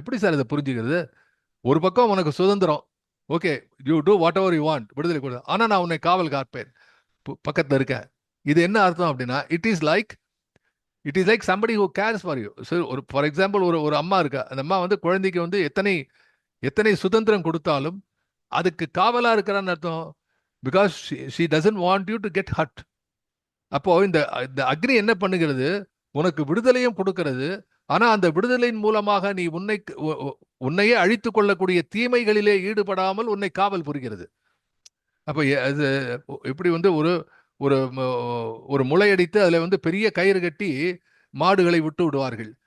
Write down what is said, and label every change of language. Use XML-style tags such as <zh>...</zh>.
<ta>எப்படி சார் இதை புரிஞ்சுக்கிறது? ஒரு பக்கம் உனக்கு சுதந்திரம், okay,</ta> <en>you do whatever you want,</en> <ta>விடுதலை கொடு, ஆனா நான் உன்னை காவல் காப்பேன், பக்கத்துல இருக்கேன். இது என்ன அர்த்தம் அப்படின்னா,</ta> <en>It is like somebody who cares for you.</en> <ta>So ஒரு</ta> <en>for example</en> <ta>ஒரு அம்மா இருக்கா, அந்த அம்மா வந்து குழந்தைக்கு வந்து எத்தனை சுதந்திரம் கொடுத்தாலும் அதுக்கு காவலா இருக்கிறான்னு அர்த்தம்.</ta> <en>Because she doesn't want you to get hurt.</en> <ta>அப்போ இந்த அக்னி என்ன பண்ணுகிறது? உனக்கு விடுதலையும் கொடுக்கிறது. ஆனா அந்த விடுதலையின் மூலமாக நீ உன்னையே அழித்துக் கொள்ளக்கூடிய தீமைகளிலே ஈடுபடாமல் உன்னை காவல் புரிகிறது. அப்ப அது இப்படி வந்து ஒரு முளையடித்து அதுல வந்து பெரிய கயிறு கட்டி மாடுகளை விட்டு விடுவார்கள்.</ta>